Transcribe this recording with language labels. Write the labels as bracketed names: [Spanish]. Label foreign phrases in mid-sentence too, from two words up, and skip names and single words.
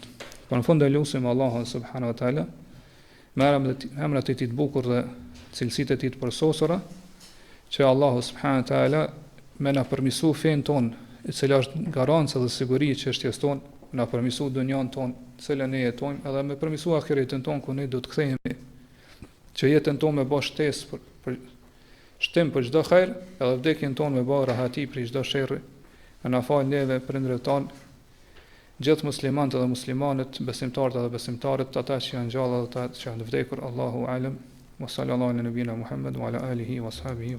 [Albanian] Por në fund e lutim Allahun [Arabic] سبحانه وتعالى, [Albanian] me emrat e tij të bukur dhe cilësitë e tij të përsosura, që Allahu [Arabic] سبحانه وتعالى [Albanian] më na përmirësoj fen ton, e cila është garancë dhe siguri që çështjes ton, na përmirësoj dunjan ton, cilën ne jetojmë, edhe më përmirësoj ahiretin ton ku ne do të kthehemi, që jetën tonë me bë shtesë për shtim për çdo hajër, edhe vdekjen tonë me bë rahati për çdo sherrë. Na fal neve prindërit ton, gjithë muslimanët dhe muslimanët, besimtarët dhe besimtarët, ata që janë gjallë dhe ata që janë vdekur, [Arabic] الله أعلم. وصلى الله على نبينا محمد وعلى آله وصحبه